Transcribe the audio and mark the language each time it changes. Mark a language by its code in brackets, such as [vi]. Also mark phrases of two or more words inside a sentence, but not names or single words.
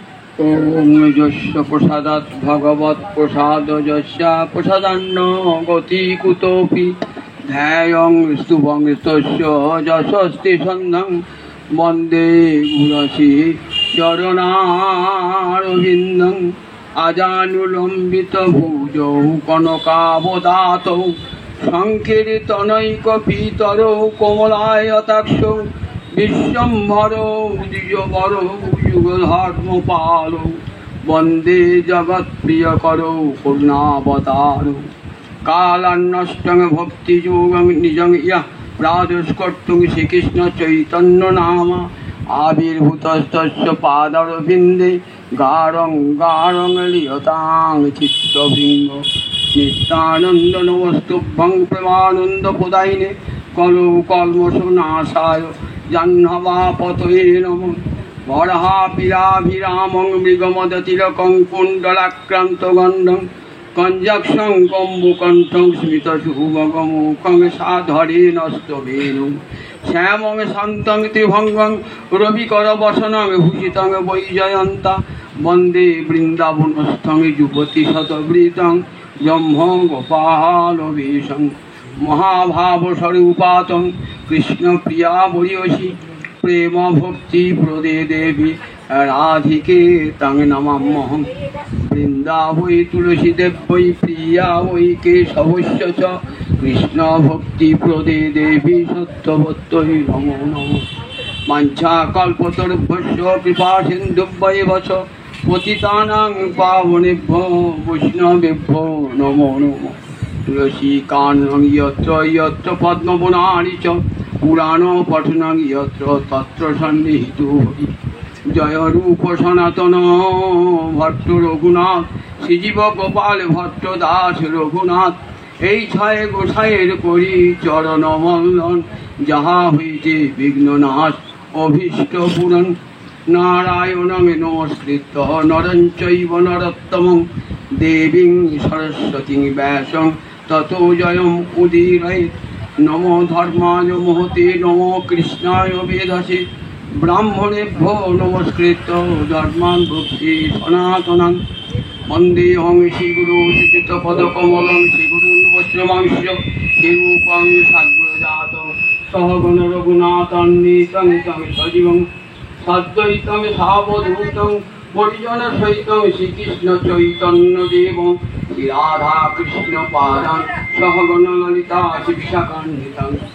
[sa] ওম যস্য প্রসাদাৎ ভগবৎ প্রসাদ যস্য প্রসাদান্ন গতি কুতোপি ধ্যায়ং স্তুভং তস্য যশস্তি সন্ধ্যং বন্দে গুরসি চরণারবিন্দং আজানুলম্বিত ভুজৌ কনকাবদাতৌ সংকীর্তনৈকপিতরৌ কমলায়তাক্ষৌ বিশ্বম্ভরৌ দ্বিজবরৌ যুগধর্মপালৌ বন্দে জগৎপ্রিয়করৌ করুণাবতারৌ কালান্নষ্টং ভক্তিযোগং নিজং ইয়ঃ প্রাদুষ্কর্তুং শ্রীকৃষ্ণ চৈতন্য নামা আবির্ভূতস্তস্য পাদারবিন্দে গারং গারং লিয়তাং চিত্তভৃঙ্গ নিত্যানন্দ নমস্তুভ্যং প্রেমানন্দ প্রদায়িনে কলৌ কল্মষনাশায় জাহ্নবাপতয়ে নমঃ বরাহাপিরাভিরামং মৃগমদতিলকং কুণ্ডলাক্রান্ত গণ্ডং কঞ্জক্ষং কম্বুকণ্ঠং স্মিতশুভগমুখং সাধরেণ স্তবেনু শ্যামং শান্তং ত্রিভঙ্গং রবিকরবসনং ভূষিতং বৈজয়ন্তা বন্দে বৃন্দাবনস্থং যুবতী শতবৃতং ব্রহ্ম গোপালবেশং মহাভাবস্বরূপাতং কৃষ্ণপ্রিয়া বরিয়সী প্রেম ভক্তি প্রদে দেবী রাধিকে তং নমাম্যহং বৃন্দা বৈ তুলসী দেব বৈ প্রিয়া বৈ কেশবস্য চ কৃষ্ণ ভক্তি প্রদে দেবী সত্যবত্যৈ নমো নমঃ বাঞ্ছা কল্পতরুভ্যশ্চ কৃপা সিন্ধুভ্যেব চ পতিতানাং পাবনেভ্যো বৈষ্ণবেভ্যো নমো নমঃ তুলসী কানং যত্র যত্র পদ্মবনানি চ পুরাণ পঠনং যত্র তত্র সন্নিহিতো হরি জয় [bn] রূপ সনাতন ভট্ট রঘুনাথ শ্রীজীব গোপাল ভট্ট দাস রঘুনাথ এই ছয় গোসাইয়ের করি চরণ বন্দন যাহা হইতে বিঘ্ন নাশ অভীষ্ট পূরণ [sa] নারায়ণং নমস্কৃত্য নরং চৈব নরোত্তমং দেবীং সরস্বতীং ব্যাসং ততো জয়ং উদীরয়েৎ নমো ধর্মায় মহতে নমো কৃষ্ণায় বেদসে ব্রাহ্মণেভ্যো নমস্কৃত্য ধর্মাन् ভক্তি সনাতনাং বন্দেহং শ্রীগুরু শ্রীযুতপদকমলং শ্রীগুরুन् বৈষ্ণবাংশ্চ শ্রীরূপং সাগ্রজাতং সহগণ রঘুনাথান্বিতং तं সজীবং সাদ্বৈতং সাবধূতং পরিজনসহিতং শ্রীকৃষ্ণ চৈতন্যদেবং শ্রীরাধা কৃষ্ণ পাদাং সহগণ ললিতা বিশাখান্বিতং